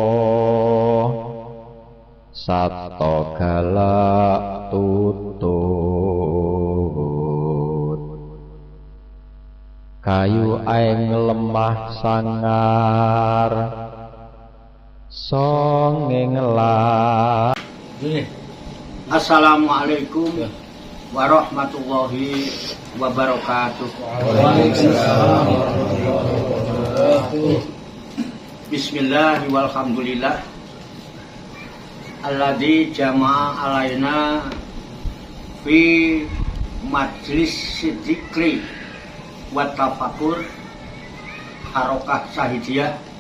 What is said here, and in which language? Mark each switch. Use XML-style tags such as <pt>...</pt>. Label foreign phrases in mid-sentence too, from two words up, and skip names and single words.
<jv>sato galak tutut kayu aeng lemah sangar songeng lah.</jv> <ar>السلام عليكم ورحمة الله وبركاته. وعليكم السلام ورحمة الله وبركاته. بسم الله والحمد لله الذي جمع علينا في مجلس ذكر وتفكر حركة شاهدية.</ar>